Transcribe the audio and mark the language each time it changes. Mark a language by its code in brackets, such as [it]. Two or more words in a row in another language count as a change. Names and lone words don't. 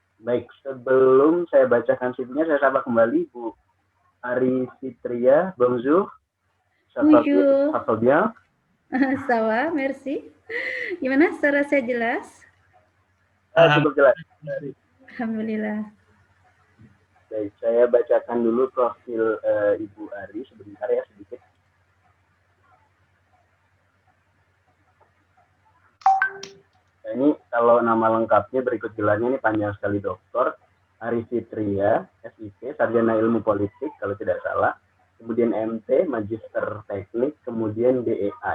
[id] Baik, sebelum saya bacakan CV-nya, saya sapa kembali Bu Ari Fitria. [fr] Bonjour. Bonjour. Ça va bien? Ça va, merci. [id] Gimana, suara saya jelas? Cukup jelas. Alhamdulillah. Baik, saya bacakan dulu profil Ibu Ari sebentar ya, sedikit. Nah, ini kalau nama lengkapnya berikut gelarnya ini panjang sekali, Doktor Ari Fitria, SIP, Sarjana Ilmu Politik kalau tidak salah, kemudian MT, Magister Teknik, kemudian DEA.